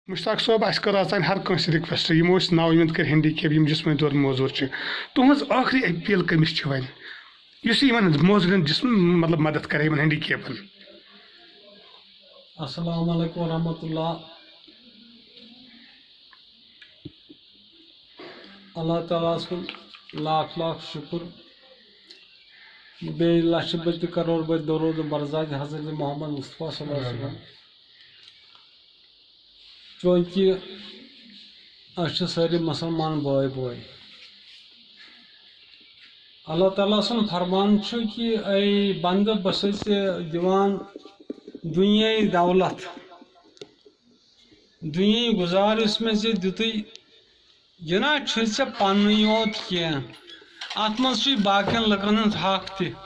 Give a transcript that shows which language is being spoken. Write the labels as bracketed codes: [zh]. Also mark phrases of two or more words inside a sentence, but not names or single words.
[ks] مشتاق صٲب اَسہِ کٔر آز تام ہر کٲنٛسہِ رِکویسٹ یِم ٲسۍ نااُمید کٔرۍ ہینڈیکیپ یِم جسمٲنی طور موزوٗر چھِ تُہٕنٛز ٲخری أپیٖل کٔمِس چھِ وۄنۍ یُس یِمن موزوٗرن مطلب مدد کرِ یِمن ہینڈیکیپن. [ar] السلام علیکم ورحمۃ اللہ. [ks] اللہ تعالیٰ سُنٛد لاکھ لاکھ شُکر بیٚیہِ لچھِ بٔدۍ کَرور بٔدۍ درود برزاد حضرت محمد مصطفیٰ [ar] صلی اللہ علیہ وسلم. [ks] چوٗنٛکہِ أسۍ چھِ سٲری مسلمان بٲے بٲے. اللہ تعالیٰ سُنٛد فرمان چھُ کہِ اے بنٛدٕ بہٕ چھُسے ژےٚ دِوان دُنیٲیی دولت دُنیٲیی گُزار یُس مےٚ ژےٚ دِتُے یہِ نہ چھُے ژےٚ پننُے یوت کینٛہہ اتھ منٛز چھُے باقین لُکن ہُنٛد حق تہِ